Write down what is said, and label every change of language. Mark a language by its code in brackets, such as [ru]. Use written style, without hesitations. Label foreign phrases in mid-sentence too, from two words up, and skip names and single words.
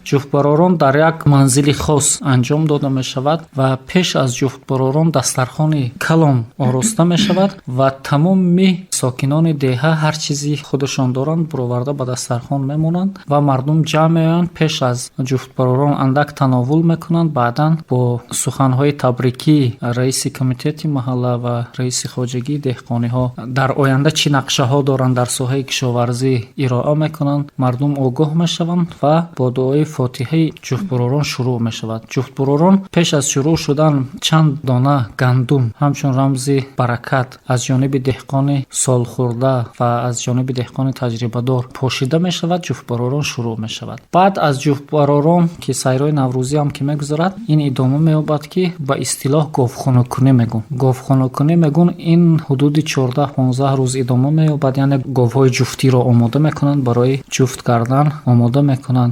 [fa] جفت براران در یک منزل خاص انجام داده می‌شود و پیش از جفت براران دسترخوان کلان آراسته می‌شود و تمام ساکنان دهه هر چیزی خودشان دارند برآورده به دسترخوان میمونند و مردم جمع می‌آیند، پیش از جفت براران اندک تناول می‌کنند، بعداً با سخن‌های تبریکی رئیس کمیته محله و رئیس خواجگی دهقانی‌ها در آینده چی نقشه‌ها دارند در ساحه کشاورزی ارائه می‌کنند. مردم آگاه می‌شوند و با دعای فاتحه جفت براران شروع می‌شود. جفت براران پیش از شروع شدن چند دانه گندم همچون رمز برکت از جانب [tg] деҳқони солхӯрда ва аз ҷониби деҳқони таҷрибадор пошида мешавад, ҷуфтбаророн шурӯъ мешавад. Баъд аз ҷуфтбаророн ки сайрои наврӯзӣ ҳам ки мегузарад, ин идома меёбад ки ба истилоҳ говхонакунӣ мегӯн. Говхонакунӣ мегӯн ин ҳудуди 14-15 рӯз идома меёбад, яъне говҳои ҷуфтиро омода мекунанд, барои ҷуфт кардан омода мекунанд.